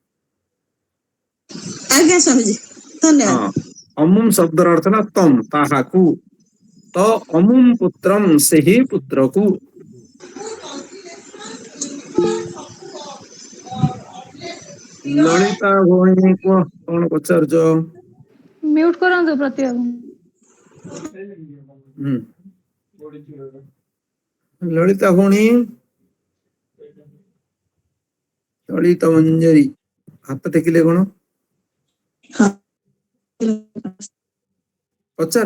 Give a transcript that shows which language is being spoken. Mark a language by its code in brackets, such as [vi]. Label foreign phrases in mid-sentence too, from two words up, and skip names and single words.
[or] ଆଜ୍ଞା ସ୍ୱାମୀଜୀ ଧନ୍ୟବାଦ। ହଁ ଅମୁମ ଶବ୍ଦର ଅର୍ଥ ନା ତମ୍ ତାହାକୁ ତ [sa] ଅମୁମ ପୁତ୍ରମ୍ [or] ସେହି ପୁତ୍ରକୁ ଲଳିତା ଭଉଣୀ କୁହ କଣ ପଚାରୁଛ ମ୍ୟୁଟ କରନ୍ତୁ ପ୍ରତିଭା ଲଳିତା ଭଉଣୀ ଲଳିତ ମଞ୍ଜରୀ ହାତ ଟେକିଲେ କଣ ପଚାର